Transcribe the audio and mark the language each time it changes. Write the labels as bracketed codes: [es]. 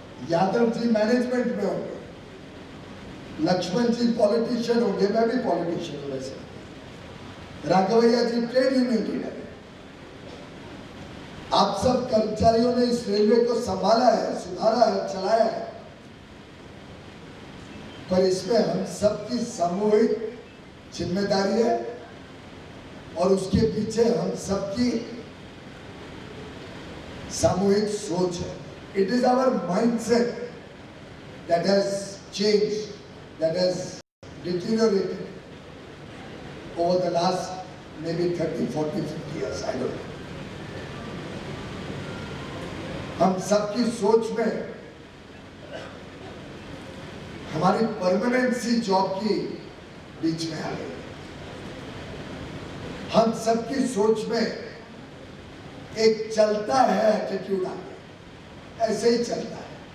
[hi] Yadav ji management में होंगे, लक्ष्मण जी politician होंगे, मैं भी पॉलिटिशियन हूं वैसे, राघवैया जी ट्रेड यूनियन लीडर, आप सब कर्मचारियों ने इस रेलवे को संभाला है, सुधारा है, चलाया है, पर इसमें हम सबकी सामूहिक जिम्मेदारी है और उसके पीछे हम सबकी सामूहिक सोच है। [en] It is our mindset that has changed, that has deteriorated over the last maybe 30, 40, 50 years, I don't know. [hi] हम सबकी सोच में हमारी परमानेंसी जॉब की बीच में आ गई। हम सबकी सोच में एक चलता है एटीट्यूड आ गया, ऐसे ही चलता है।